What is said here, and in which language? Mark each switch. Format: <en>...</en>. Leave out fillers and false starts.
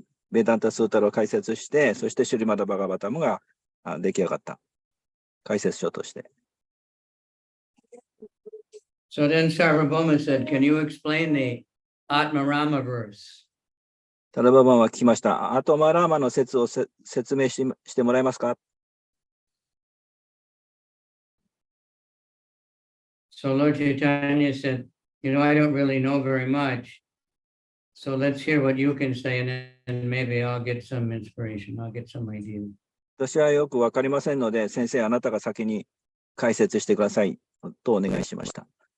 <ja>ベダンタスータルを解説して、そしてシュリマダ・バガバタムが出来上がった解説書として。</ja> <en>So then Sarvabhauma said, can you explain the Atmarama verse?</en> <ja>タラババンは聞きました。アトマラーマの説を説明してもらえますか？</ja> <en>So Lord Chaitanya said, I don't really know very much. So let's hear what you can say, and then maybe I'll get some inspiration. I'll get some idea.</en> <ja>私はよくわかりませんので、先生、あなたが先に解説してくださいとお願いしました。</ja>